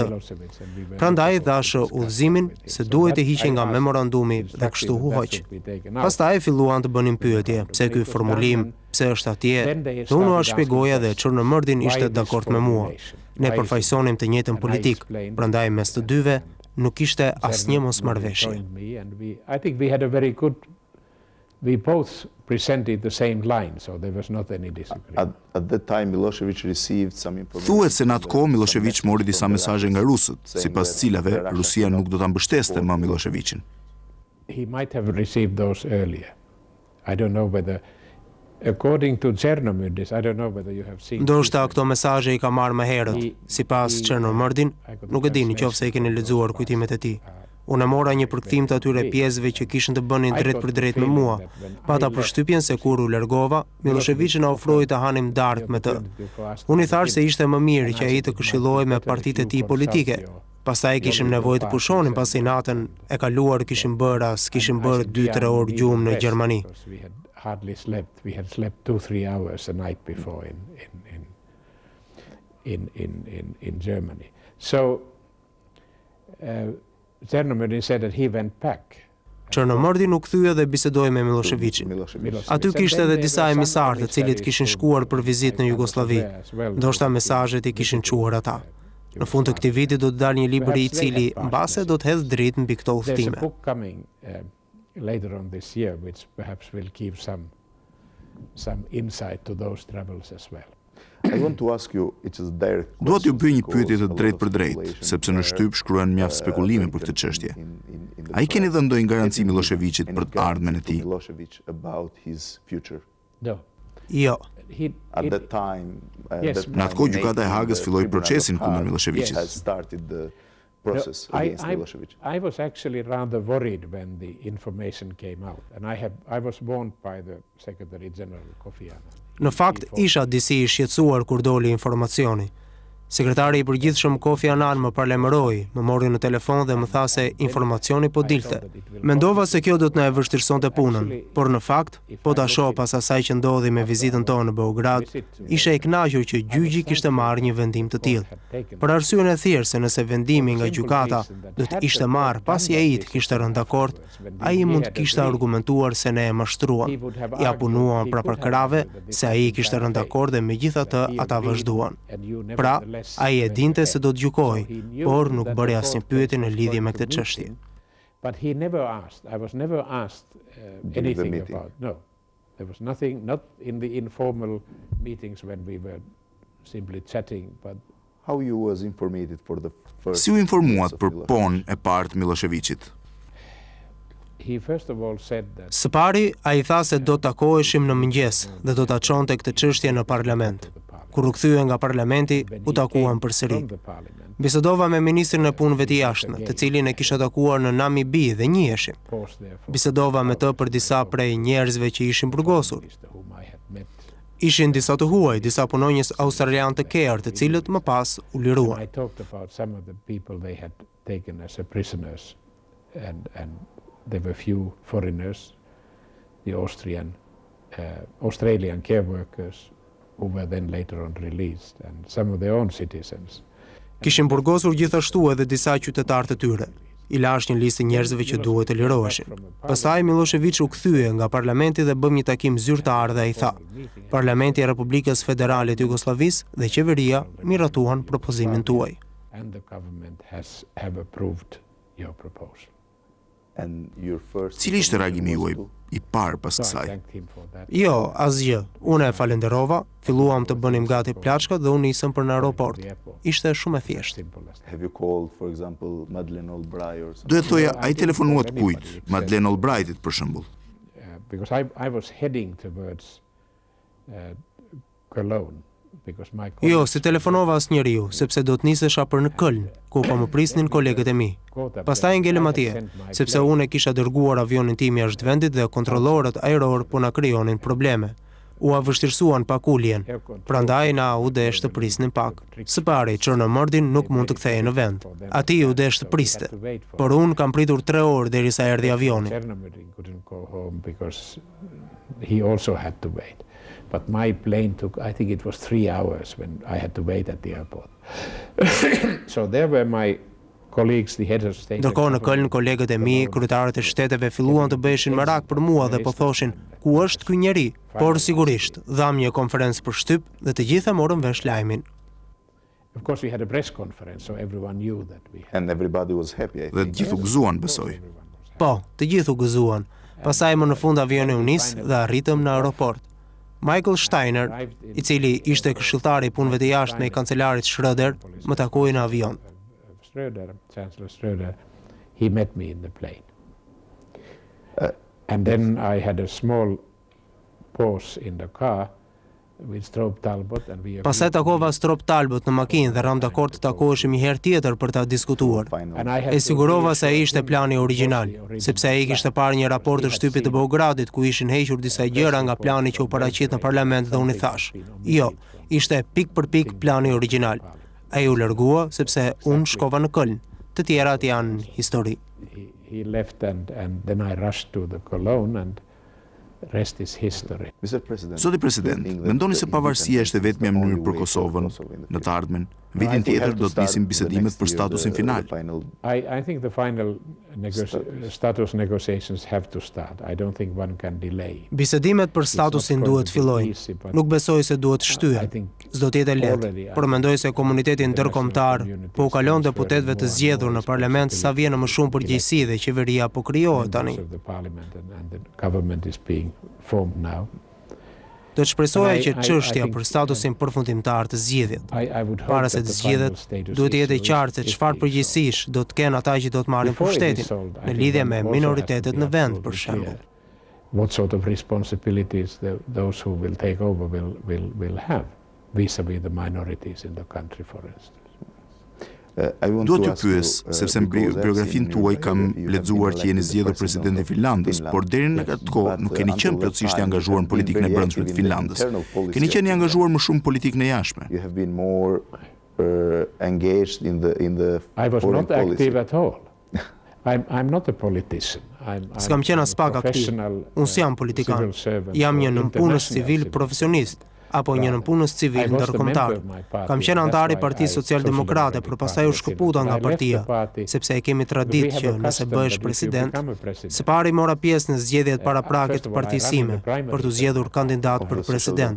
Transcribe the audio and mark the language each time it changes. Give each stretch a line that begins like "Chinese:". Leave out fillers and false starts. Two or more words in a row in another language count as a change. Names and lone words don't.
Albanian: Prandaj dhash udhëzimin se duhej të hiqej nga memorandumi dhe kështu u hoq. Pastaj filluan të bënin pyetje, pse ky formulim, pse është atje, dhe unë u shpjegoja dhe Çernomordin ishte dakord me mua. Ne përfaqësonim të njëjtën politik, prandaj mes të dyve nuk ishte asnjë mosmarrëveshje.
English: We both presented the same line, so there was not any disagreement. At that time, Milošević received some information.
Albanian: Thuhet se në atë kohë Milošević mori disa mesazhe nga rusët, sipas cilave Rusia nuk do ta mbështeste më Miloševićin.
English: He might have received those earlier. I don't know whether, according to Chernomordin, I don't know whether you have seen.
Albanian: Ndoshta këto mesazhe i ka marrë më herët. Sipas Chernomordin, nuk e di nëse e keni lexuar kujtimet e tij. Unë mora një përkthim të atyre pjesëve që kishin të bënin drejt për drejt me mua. Pata përshtypjen se kur u largova, Milošević na ofroi të hanim darkë me të. Unë i thash se ishte më mirë që ai të këshillohej me partitë e tij politike. Pastaj kishim nevojë të pushonim pasi natën e kaluar kishim bërë 2-3 orë gjumë në Gjermani.
English: Hardly slept. We had slept 2-3 hours a night before in Germany. So Chernomordin said that he went back.
Albanian: Çernomordin u kthye dhe bisedoi me Miloševićin. Aty kishte edhe disa emisarë të cilët kishin shkuar për vizitë në Jugosllavi. Ndoshta mesazhet i kishin çuar ata. Në fund të këtij viti do të dalë një libër i cili mbase do të hedhë dritë mbi këto udhëtime.
English: There's a book coming later on this year which perhaps will give some insight to those travels as well. I want to ask you, it's a direct.
Albanian: Dua t'ju bëj një pyetje të drejtë për drejtë, sepse në shtyp shkruan mjaft spekulime për këtë çështje. Ai keni dhënë ndonjë garanci Miloševićit për të ardhmen e tij?
English: No.
Albanian: Jo.
English: At that time,
Albanian: Në atë kohë gjykata e Hagës filloi procesin kundër Miloševićit.
English: I was actually rather worried when the information came out, and I was warned by the Secretary General Kofi Annan.
Albanian: Në fakt, isha disi i shqetësuar kur doli informacioni. Sekretari I përgjithshëm Kofi Annan më parlemëroi, më mori në telefon dhe më tha se informacioni po dilte. Mendova se kjo do të na e vështirësonte punën, por në fakt, po ta shoh pas asaj që ndodhi me vizitën tonë në Beograd, isha I kënaqur që gjyqi kishte marrë një vendim të tillë. Për arsyeën e thjeshtë se nëse vendimi nga gjykata do të ishte marrë pasi ai të kishte rënë dakord, ai mund të kishte argumentuar se ne e mashtruam, ja punuam pra për krave, se ai kishte rënë dakord dhe megjithatë ata vazhduan. Pra, ai e dinte se do të gjykoj, por nuk bëri asnjë pyetje në lidhje me këtë çështje.
English: But he never asked. I was never asked anything about. No, there was nothing. Not in the informal meetings when we were simply chatting. But how you was informed for the first?
Albanian: Si u informuat për pon e parë të Miloševićit?
English: He first of all said that.
Albanian: Së pari, ai tha se do të takoheshim në mëngjes dhe do ta çonte këtë çështje në parlament. Kur u kthye nga parlamenti, u takuan përsëri. Bisedova me ministrin e punëve të jashtme, të cilin e kisha takuar në Namibi dhe njiheshim. Bisedova me të për disa prej njerëzve që ishin burgosur. Ishin disa të huaj, disa punonjës australian të kerë, të cilët më pas u liruan.
English: There were few foreigners, the Australian care workers, who were then later on released, and some of their own citizens.
Albanian: Kishin burgosur gjithashtu edhe disa qytetarë të tyre. I lash një listë njerëzve që duhet të liroheshin. Pastaj Milošević u kthye nga parlamenti dhe bëm një takim zyrtar dhe ai tha: Parlamenti I Republikës Federale të Jugosllavisë dhe qeveria miratuan propozimin tuaj.
English: And the government have approved your proposal.
Albanian: Cili ishte reagimi juaj I parë pas kësaj? Jo, asgjë. Unë e falenderova, filluam të bënim gati plaçkat dhe unë nisëm për në aeroport. Ishte shumë e thjeshtë. Do e thoja, ai telefonuat kujt? Madeleine Albrightit për shembull.
English: Because I was heading towards Cologne.
Albanian: Jo, si telefonova asnjëriu, sepse do të nisesha për në Köln, ku po më prisnin kolegët e mi. Pastaj ngelëm atje, sepse unë e kisha dërguar avionin tim jashtë vendit dhe kontrollorët ajror po na krijonin probleme. U vështirësuan pak uljen, prandaj na u desh të prisnin pak. Së pari, Çornomordin nuk mund të kthehej në vend. Ati u desh të priste, por unë kam pritur 3 orë derisa erdhi avioni.
English: He also had to wait. But my plane took, I think it was 3 hours when I had to wait at the airport. So there were my colleagues, the heads of state.
Albanian: Ndërkohë në Köln, kolegët e mi, kryetarët e shteteve filluan të bëheshin merak për mua dhe po thoshin, ku është ky njeri? Por sigurisht, dham një konferencë për shtyp dhe të gjithë morën vesh lajmin.
English: Of course we had a press conference, so everyone knew that we had. And everybody was happy.
Albanian: Dhe të gjithë u gëzuan, besoj. Po, të gjithë u gëzuan. Pastaj më në fund avioni u nis dhe arritëm në aeroport. Michael Steiner, I cili ishte këshilltari I punëve të jashtme I kancelarit Schröder, më takoi në avion.
English: Chancellor Schröder, he met me in the plane. And then I had a small pause in the car with Stroop Talbot and we
Albanian: Pastaj takova Stroop Talbot në makinë dhe ram dakord të takoheshim një herë tjetër për ta diskutuar. E sigurova se ai ishte plani origjinal, sepse ai kishte parë një raport të shtypit të Beogradit ku ishin hequr disa gjëra nga plani që u paraqit në parlament dhe unë I thash: "Jo, ishte pik për pik plani origjinal." Ai u largua sepse unë shkova në Köln. Të tjerat janë histori.
English: He left and then I rushed to the Cologne and rest is history.
Albanian: Zoti president, mendoni se pavarësia është vetëm mënyrë për Kosovën në të ardhmen? Vitin tjetër do të nisin bisedimet për statusin final.
English: I think the final status negotiations have to start. I don't think one can delay.
Albanian: Bisedimet për statusin duhet fillojnë. Nuk besoj se duhet shtyhen. S'do të jetë lehtë, por mendoj se komuniteti ndërkombëtar po u kalon deputetëve të zgjedhur në parlament sa vjen më shumë përgjegjësi dhe qeveria po krijohet tani. Do të shpresoja që çështja për statusin përfundimtar të zgjedhjet, para se të zgjedhet, duhet të jetë e qartë se çfarë përgjegjësish do të kenë ata që do të marrin pushtetin në lidhje me minoritetet në vend, për shembull.
English: What sort of responsibilities those who will take over will have vis-à-vis the minorities in the country, for instance.
Albanian: Duhet t'ju pyes, sepse në biografinë tuaj kam lexuar që jeni zgjedhur presidenti I Finlandës, por deri në atë kohë nuk keni qenë plotësisht I angazhuar në politikën e brendshme të Finlandës. Keni qenë I angazhuar më shumë në politikën e jashtme.
English: engaged in the I was foreign not active policy? at all. I'm not a politician.
Albanian: S'kam qenë as pak aktiv. Unë s'jam politikan. Jam një nënpunës civil profesionist, apo një nënpunës civil ndërkombëtar. Kam qenë antar i Partisë Social-Demokrate, por pastaj u shkëputa nga partia, sepse e kemi traditë që nëse bëhesh president, së pari mora pjesë në zgjedhjet paraprake të partisë sime për të zgjedhur kandidat për president.